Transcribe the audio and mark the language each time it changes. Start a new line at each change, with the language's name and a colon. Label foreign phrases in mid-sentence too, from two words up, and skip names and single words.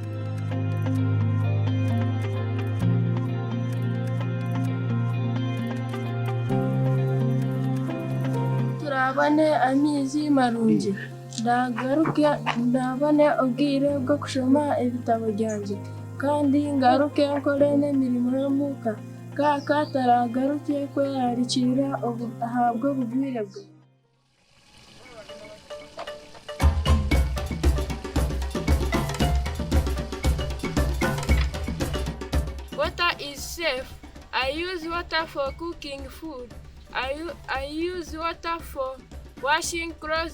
Nyankole: Turabane amizi marungi ndagaruke ndabane obwire bwo kushoma ibitabo byanje kandi ngaruke nkore n'emirimo y'omuka kaka taragaruke kweyarikira ahabwe ubugwire bwe.
English: Water is safe. I use water for cooking food. I use water for washing clothes.